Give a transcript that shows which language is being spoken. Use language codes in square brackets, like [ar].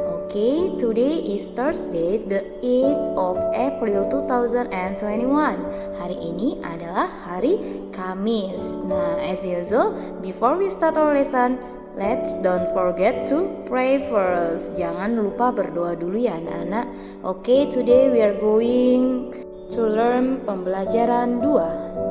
[en] Okay, today is Thursday, the 8th of April 2021. [id] Hari ini adalah hari Kamis. [en] Nah, as usual, before we start our lesson, let's don't forget to pray first. [id] Jangan lupa berdoa dulu ya anak-anak. [en] Okay, today we are going to learn [id] pembelajaran 2.